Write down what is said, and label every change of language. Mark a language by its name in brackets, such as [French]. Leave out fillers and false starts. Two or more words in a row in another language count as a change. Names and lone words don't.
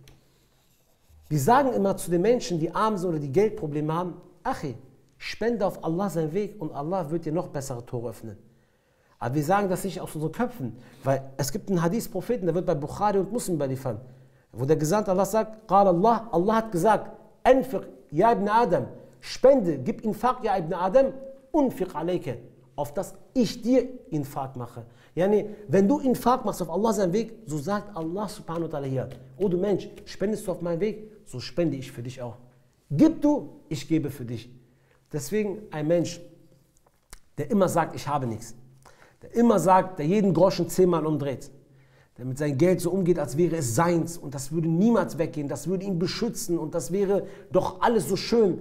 [German] Wir sagen immer zu den Menschen, die arm sind oder die Geldprobleme haben, Achi, spende auf Allah seinen Weg und Allah wird dir noch bessere Tore öffnen. Aber wir sagen das nicht aus unseren Köpfen, weil es gibt einen Hadith-Propheten, der wird bei Bukhari und Muslim überliefert, wo der Gesandte Allah sagt, [Arabic] قال الله, [German] Allah hat gesagt, [Arabic] أنفق يا ابن آدم, [German] spende, gib [Arabic] إنفاق يا ابن آدم أنفق عليك, [German] auf das ich dir Infaq mache. Yani, wenn du Infaq machst auf Allah seinen Weg, so sagt Allah [Arabic] سبحانه وتعالى [German] hier, oh du Mensch, spendest du auf meinen Weg, so spende ich für dich auch. Gib du, ich gebe für dich. Deswegen ein Mensch, der immer sagt, ich habe nichts, der immer sagt, der jeden Groschen 10-mal umdreht, der mit seinem Geld so umgeht, als wäre es seins und das würde niemals weggehen, das würde ihn beschützen und das wäre doch alles so schön.